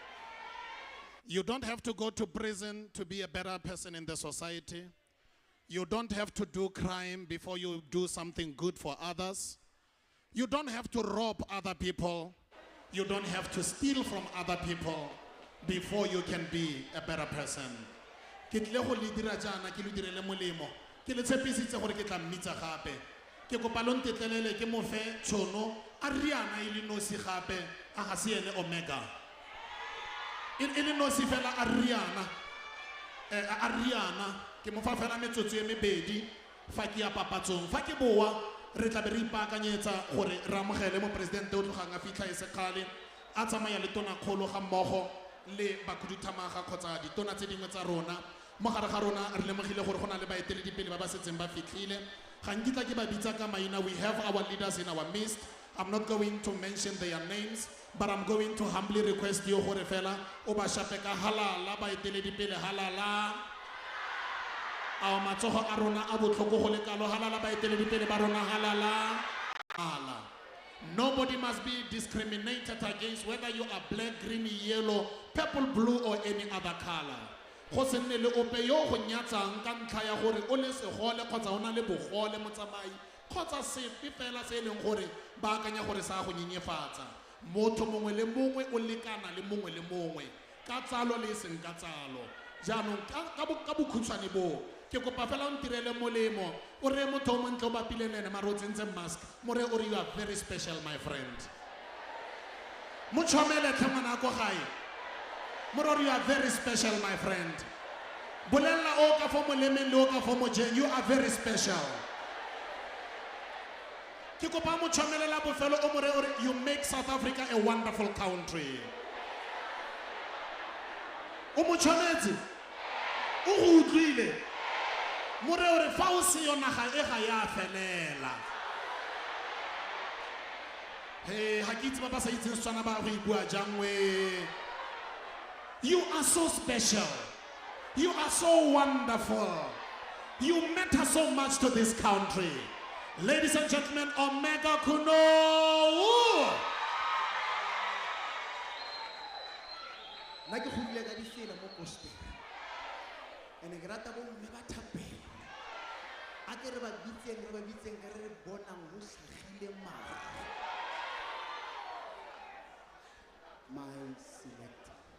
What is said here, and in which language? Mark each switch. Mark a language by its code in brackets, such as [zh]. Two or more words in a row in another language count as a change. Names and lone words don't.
[en] You don't have to go to prison to be a better person in the society. You don't have to do crime before you do something good for others. You don't have to rob other people. You don't have to steal from other people before you can be a better person. [tn] Ke tle go le dira jana ke le direle molemo ke le tshepisitse gore ke tla mmitsa gape ke kopa lo ntetlelele ke mo fe tšhono a riana e le nosi gape a ga se ene omega e le nosi fela a riana ke mo fa fela metsotso e mebedi fa ke ya papatsong fa ke boa re tla be re ipaakanyetsa gore re amogele mo presidente o tlogang a fitlha e se kgale a tsamaya le tona kgolo ga mmogo le bakhuduthamaga kgotsa ditona tse dingwe tsa rona mo gare ga rona re lemogile gore go na le baeteledipele ba ba setseng ba fitlhile ga nkitla ke ba bitsa ka maina. [en] We have our leaders in our midst. I'm not going to mention their names, but I'm going to humbly request you [tn] gore fela o ba shape ka halala baeteledipele halala. Our matsogo a rona a botlhoko go lekalo halala baeteledipele ba rona halala. Hala. [en] Nobody must be discriminated against, whether you are black, green, yellow, purple, blue, or any other color. [tn] Go se nne le ope yo go nyatsang ka ntlha ya gore o le segole kgotsa o na le bogole motsamai kgotsa sepe fela se e leng gore ba akanya gore sa go nyenyefatsa. Motho mongwe le mongwe o lekana le mongwe le mongwe ka tsalo le seng ka tsalo. Jaanong ka bokhutshwane bo ke kopa fela o ntirele molemo o re motho o montle o bapile le ene mare o tsentse mask mo re o re [en] you are very special my friend. [tn] Mo tshomele tlhe ngwana ko gae mo re [en] you are very special my friend. [tn] Bolella o ka fo molemeng le o ka fo mojeng [en] you are very special. [tn] Ke kopa mo tshwamelela bofelo o mo re [en] you make South Africa a wonderful country. [tn] O mo tshwanetse o go utlwile mo re ore fa o se yona ga e ga ya felela. Hey, ha ke itse ba ba sa itseng Setswana ba go ibua jang we. [en] You are so special. You are so wonderful. You matter so much to this country. Ladies and gentlemen, Omega Kuno. [tn] Nna ke godile ka difela mo Koster. Ene ke rata bo mme ba thapela. A ke re ba bitseng ka re bonang go sagile mara. [en] My selector.